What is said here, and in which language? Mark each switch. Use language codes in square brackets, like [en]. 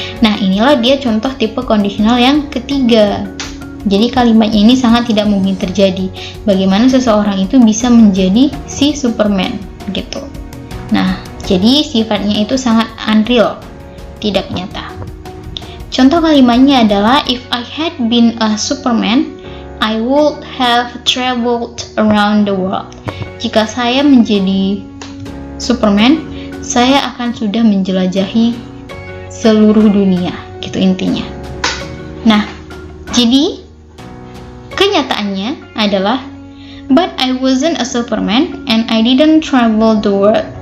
[id] Nah, inilah dia contoh tipe conditional yang ketiga. Jadi kalimatnya ini sangat tidak mungkin terjadi. Bagaimana seseorang itu bisa menjadi si Superman gitu. Nah, jadi sifatnya itu sangat unreal, tidak nyata. Contoh kalimatnya adalah [en] if I had been a Superman, I would have traveled around the world. [id] Jika saya menjadi Superman, saya akan sudah menjelajahi seluruh dunia, gitu intinya. Nah, jadi kenyataannya adalah [en] but I wasn't a Superman and I didn't travel the world.